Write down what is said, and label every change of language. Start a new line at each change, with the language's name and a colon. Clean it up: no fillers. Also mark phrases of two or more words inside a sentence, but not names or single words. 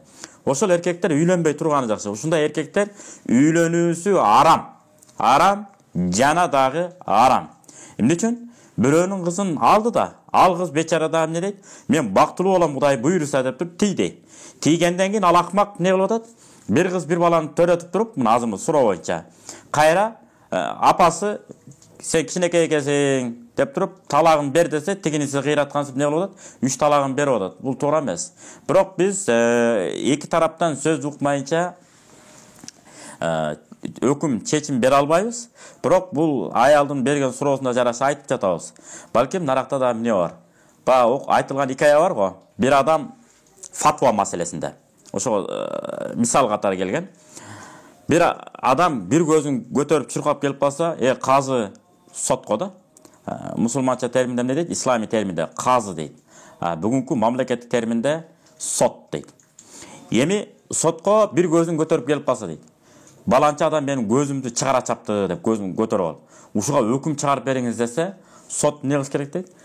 Kyrgyz: Ошол эркектер үйлөнбөй турганы жакшы. Ушундай эркектер үйлөнүүсү арам. Арам, жана дагы арам. Эмне үчүн? Бирөөнүн кызын алды да, ал кыз бечара да эмне дейт? Мен бактылуу болом, Кудай буйруса деп туруп тийди. Тийгенден кийин ал акмак не кылып атат? Bir kız bir balаны төрөтүп туруп, мына азыркы суроо боюнча, кайра апасы сен кичинекей экенсиң деп туруп, талагын бер десе, тигиниси кыйраткансып не кылып атат? 3 талагын берип атат. Бул туура эмес. Бирок биз эки тараптан сөз укмайынча өкүм чечим бере албайбыз. Бирок бул аялдын берген суроосуна жараша айтып жатабыз. Балким наракта да эмне бар? Айтылган икая бар го. Bir адам фатва маселесинде. Ошо мисал катары келген. Bir adam bir көзүн көтөрүп чуркап келип калса, казы сотко да. Мусулманча терминде эмне дейт? Ислами терминде казы дейт. Бүгүнкү мамлекеттик терминде сот дейт. Эми сотко bir көзүн көтөрүп келип калса дейт. Баланча адам менин көзүмдү чыгара чапты деп көзүн көтөрүп алып, ушуга өкүм чыгарып бериңиз десе, сот эмне кылыш керек дейт?